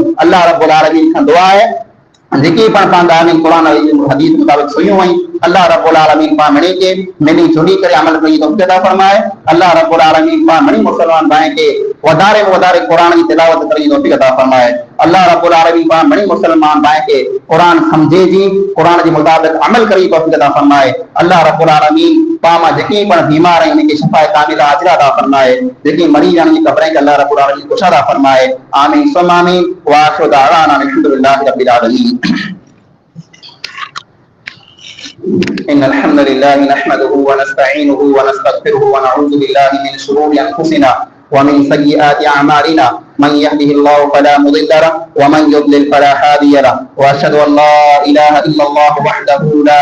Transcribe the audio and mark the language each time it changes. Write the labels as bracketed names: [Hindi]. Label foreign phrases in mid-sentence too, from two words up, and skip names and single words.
[Arabic] الله رب العالمين [Sindhi] खां दुआ है जेकी पाण ॻाल्हियूं कुरान हदीस मुताबिक़ सुनियूं आहिनि, [Arabic] الله رب العالمين [Sindhi] पाण मिणी के मिली जुली करे अमल कई तौफ़ीक़ अता फरमाए। [Arabic] الله رب العالمين [Sindhi] पाण मिणी मुसलमान भाई के वधारे में वधारे कुरान की तिलावत करी तौफ़ीक़ अता फरमाए। [Arabic] الله رب العالمين [Sindhi] पाण मिणी मुसलमान भाई के कुरान समझे जी, कुरान के मुताबिक़ अमल करी तौफ़ीक़ अता फरमाए। [Arabic] الله رب العالمين [Sindhi] पाण मां जेकी पण बीमार आहिनि उनखे [Arabic] شفاء كاملة [Sindhi] अजर अता फरमाए, जेकी मरीज़ आहिनि कब्रनि खे [Arabic] الله رب العالمين [Sindhi] कुशल अता फरमाए। [Arabic] آمين ثم آمين وآخر دعوانا الحمد لله رب العالمين. إن الحمد لله نحمده ونستعينه ونستغفره ونعوذ بالله من شرور أنفسنا ومن سيئات أعمالنا من يهده الله فلا مضل له ومن يضلل فلا هادي له وأشهد أن لا إله إلا الله وحده لا